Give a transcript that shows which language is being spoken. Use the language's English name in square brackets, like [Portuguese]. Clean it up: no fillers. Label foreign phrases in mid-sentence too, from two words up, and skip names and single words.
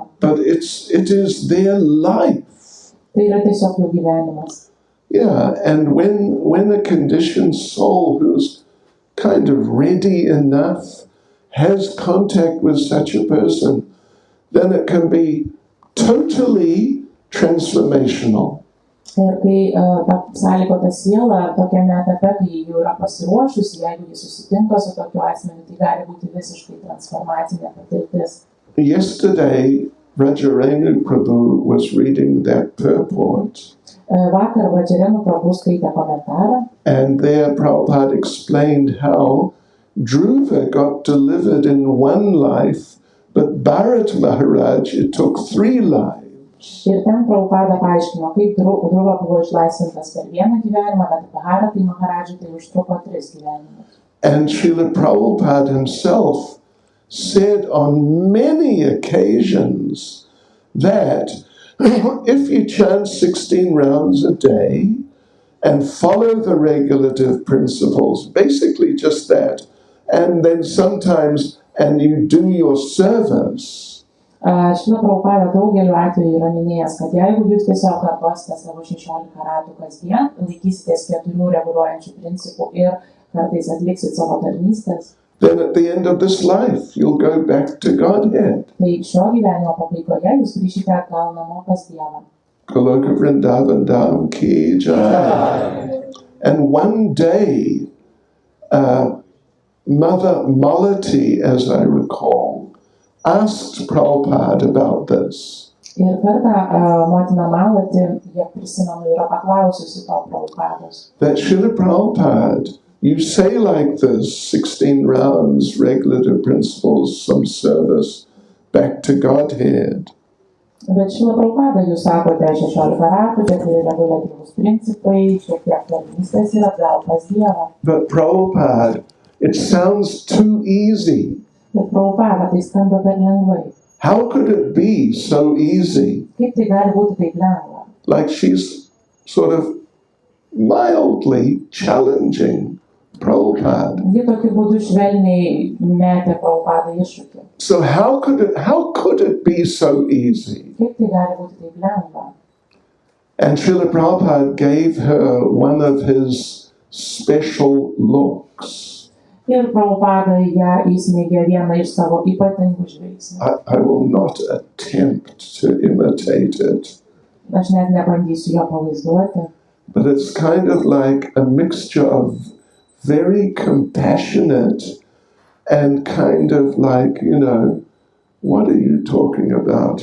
[English] But it is their life. [Lithuanian] Tai yra tiesiog jų gyvenimas. [English] Yeah, and when a conditioned soul who's kind of ready enough has contact with such a person, then it can be totally transformational. [Lithuanian] Ir kai sąlygota siela tokiame etape, kai jau yra pasiruošusi, jeigu jis susitinka su tokiu asmeniu, tai gali būti visiškai transformacinė patirtis. [English] Yesterday, Rajarenu Prabhu was reading that purport. [Lithuanian] Vakar Vajarenu Prabhu skaitė komentarą. [English] And there Prabhupada explained how Dhruva got delivered in one life, but Bharat Maharaj, it took 3 lives. [Lithuanian] Ir ten Prabhupada paaiškino, kaip Dhruva buvo išlaisvintas per vieną gyvenimą, bet Bharatai Maharajui tai užtruko 3 gyvenimus. [English] And Srila Prabhupada himself said on many occasions that if you chant 16 rounds a day, and follow the regulative principles, basically just that. And then sometimes, and you do your service. [Lithuanian] Šila Prabhupada daugeliu atveju yra minėjęs, kad jeigu jūs tiesiog kartosite savo 16 ratų kasdien, laikysitės 4 reguliuojančių principų ir kartais atliksit savo tarnystės, [English] then at the end of this life, you'll go back to Godhead. [Lithuanian] tai šio gyvenimo pabaigoje jūs grįšite atgal namo pas Dievą. [Hindi] Goloka Vrindavan Dham Ki Jai. [English] And one day, Mother Malati, as I recall, asked Prabhupada about this. [Lithuanian] Ir kartą motina Malati, kiek prisimenu, yra paklaususi to Prabhupados. [English] That Srila Prabhupada, you say like this, 16 rounds, regulative principles, some service, back to Godhead. [Lithuanian] Bet Šila Prabhupada, jūs sakote 16 ratų, 4 reguliatyvūs principai, šiek tiek tarnystės ir atgal pas Dievą. [English] But Prabhupada, it sounds too easy. [Lithuanian] Bet Prabhupada, tai skamba per lengvai. [English] How could it be so easy? [Lithuanian] Kaip tai gali būti taip lengva? [English] Like she's sort of mildly challenging Prabhupada. [Lithuanian] Ji tokiu būdu švelniai metė Prabhupadą iššūkį. [English] So how could it be so easy? [Lithuanian] Kaip tai gali būti taip lengva? [English] And Srila Prabhupada gave her one of his special looks. [Lithuanian] Ir Prabhupada ją įsmeigė vieną iš savo ypatingų žvilgsnių. [English] I will not attempt to imitate it. [Lithuanian] Aš net nebandysiu jo pavaizduoti. [English] But it's kind of like a mixture of very compassionate and kind of like, what are you talking about?